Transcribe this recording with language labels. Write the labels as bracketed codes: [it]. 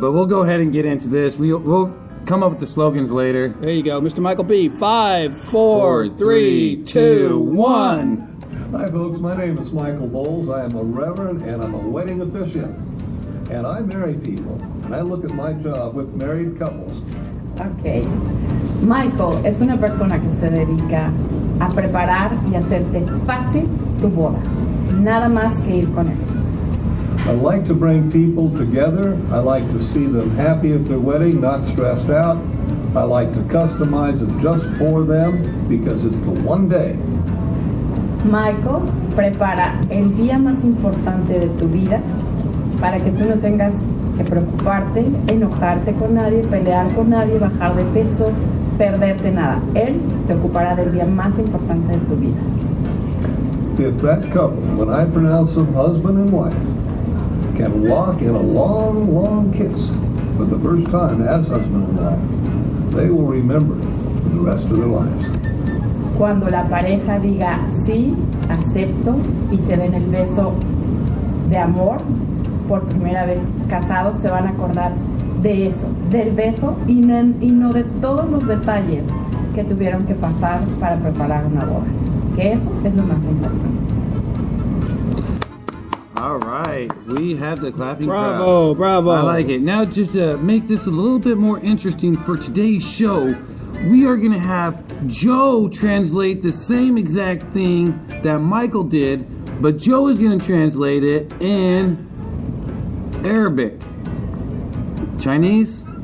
[en] But we'll go ahead and get into this. We'll come up with the slogans later. There you go, Mr. Michael B. 5, 4, 3, 2, 1. Hi, folks. My name is Michael Bowles. I am a reverend and I'm a wedding officiant. And I marry people. And I look at my job with married couples. Okay. [es] Michael es una persona que se dedica a preparar y hacerte fácil tu boda. Nada más que ir con él. [en] I like to bring people together. I like to see them happy at their wedding, not stressed out. I like to customize it just for them because it's the one day. [es] Michael prepara el día más importante de tu vida para que tú no tengas que preocuparte, enojarte con nadie, pelear con nadie, bajar de peso, perderte nada. Él se ocupará del día más importante de tu vida. [en] If that couple, when I pronounce them husband and wife, can walk in a long, long kiss for the first time as husband and wife, they will remember it the rest of their lives. [es] Cuando la pareja diga sí, acepto y se den el beso de amor por primera vez casados, se van a acordar de eso, del beso y no de todos los detalles que tuvieron que pasar para preparar una boda, que eso es lo más importante. [en] All right, we have the clapping [es] Bravo, [en] crowd. [es] bravo. [en] I like it. Now, just to make this a little bit more interesting for today's show, we are going to have Joe translate the same exact thing that Michael did, but Joe is going to translate it in Arabic. Chinese?